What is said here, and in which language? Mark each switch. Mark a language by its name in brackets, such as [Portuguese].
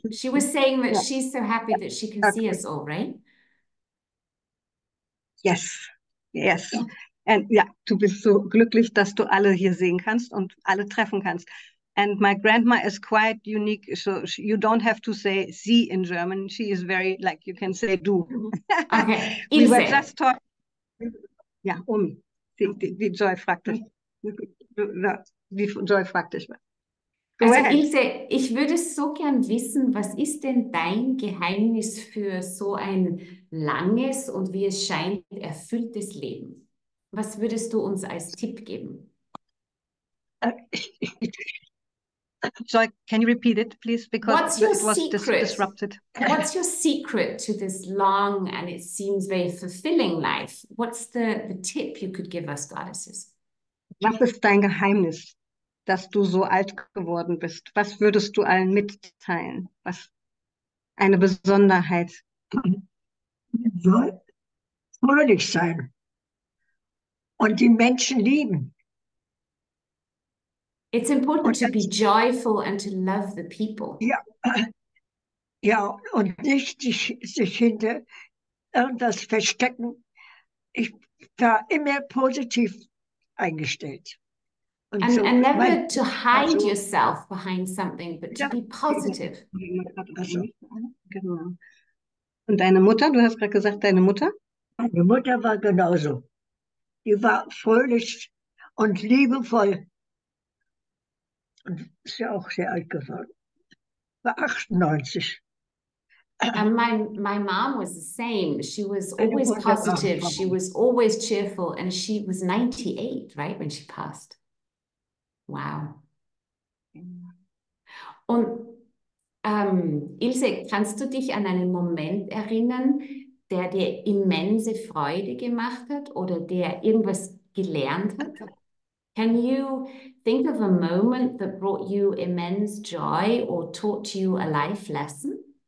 [English] She was saying that she's so happy that she can see us all, right? Yes, yes. [German] And ja, du bist so glücklich, dass du alle hier sehen kannst und alle treffen kannst. [English] And my grandma is quite unique, so you don't have to say sie in German. She is very, like, you can say du. Okay, We were Ilse. just talking. [German] Ja, Omi, die Joy fragt dich. Die Joy fragt dich was. Also Ilse, ich würde so gern wissen, was ist denn dein Geheimnis für so ein langes und wie es scheint erfülltes Leben? Was würdest du uns als Tipp geben? [English] Joy, can you repeat it, please? Because it was disrupted. What's your secret to this long and it seems very fulfilling life? What's the tip you could give us, goddesses? [German] Was ist dein Geheimnis, dass du so alt geworden bist? Was würdest du allen mitteilen? Was eine Besonderheit? Soll fröhlich sein und die Menschen lieben. [English] It's important to be joyful and to love the people. [German] Ja, ja, und nicht sich hinter irgendwas verstecken. Ich war immer positiv eingestellt. [English] And, so, and never to hide yourself behind something, but to be positive. [German] Genau. Und deine Mutter, du hast gerade gesagt, deine Mutter? Meine Mutter war genauso. Die war fröhlich und liebevoll. Und ist ja auch sehr alt geworden. War 98. [English] And my mom was the same. She was always positive. She was always cheerful. And she was 98, right, when she passed. Wow. [German] Und Ilse, kannst du dich an einen Moment erinnern, der dir immense Freude gemacht hat oder der irgendwas gelernt hat? [English] Can you think of a moment that brought you immense joy or taught you a life lesson?